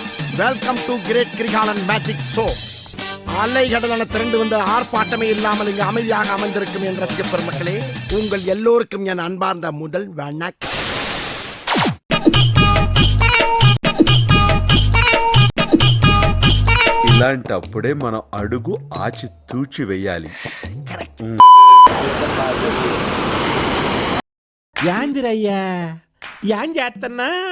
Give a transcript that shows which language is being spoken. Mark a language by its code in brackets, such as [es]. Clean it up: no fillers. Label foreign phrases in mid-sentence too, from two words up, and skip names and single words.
[en] Welcome to Great Kirikalan Magic Show. [ta] அலைகடலான திரண்டு வந்து ஆர்ப்பாட்டமே இல்லாமல் இங்கு அமைதியாக அமைந்திருக்கும் என் ரசிக பெருமக்களே, உங்கள் எல்லோருக்கும் என் அன்பார்ந்த முதல் வணக்கம். [te] ఇలాంటప్పుడే మనం అడుగు ఆచి తూచి వెయ్యాలి. యాందిరయ్యా యాం చేస్తున్నా